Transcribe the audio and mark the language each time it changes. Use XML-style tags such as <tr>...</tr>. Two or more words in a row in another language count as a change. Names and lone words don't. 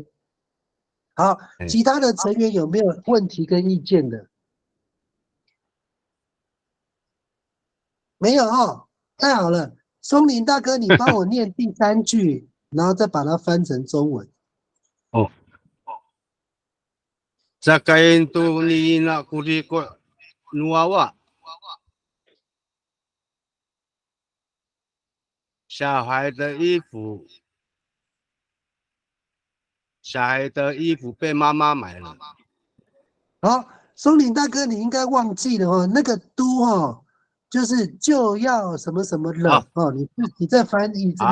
<zh>好，其他的成员有没有问题跟意见的？没有哦，太好了。松林大哥，你帮我念第3句，然后再把它翻成中文。哦。Zakain tu ni nak kuri ko nuawa。小孩的衣服，小孩的衣服被妈妈买了。好，松林大哥，你应该忘记了哦，那个都哦，就是就要什么什么了哦，你再翻译这</zh>